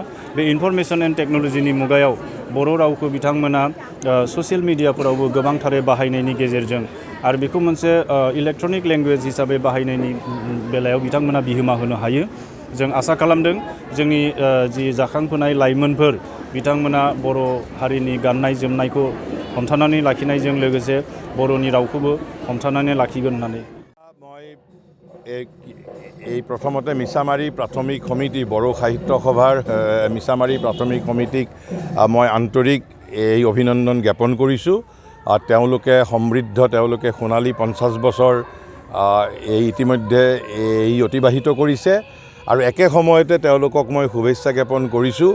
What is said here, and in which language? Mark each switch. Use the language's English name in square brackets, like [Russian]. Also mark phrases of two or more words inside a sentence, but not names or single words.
[Bodo] बे [English] information and technology [Bodo] मुगायाव बर' रावखौ बिथांमोना [English] social media [Bodo] गोबांथारै बाहायनायनि गेजेरजों आरो बेखौ मोनसे [English] electronic language [Bodo] हिसाबै बाहायनायनि बेलायाव बिथांमोना बिहोमा होनो हायो। जों आसा खालामदों जोंनि जि जाखांफुनाय लाइमोनफोर बिथांमोना बर' हारिनि गाननाय जोमनायखौ हमथानानै लाखिनायजों लोगोसे बर'नि रावखौबो हमथानानै लाखिगोन होननानै। [Assamese] মই এই প্ৰথমতে মিছামাৰী প্ৰাথমিক সমিতি, বড়ো সাহিত্য সভাৰ মিছামাৰী প্ৰাথমিক সমিতিক মই আন্তৰিক এই অভিনন্দন জ্ঞাপন কৰিছোঁ। তেওঁলোকে সমৃদ্ধ, তেওঁলোকে সোণালী 50 বছৰ এই ইতিমধ্যে এই অতিবাহিত কৰিছে আৰু একে সময়তে তেওঁলোকক মই শুভেচ্ছা জ্ঞাপন কৰিছোঁ।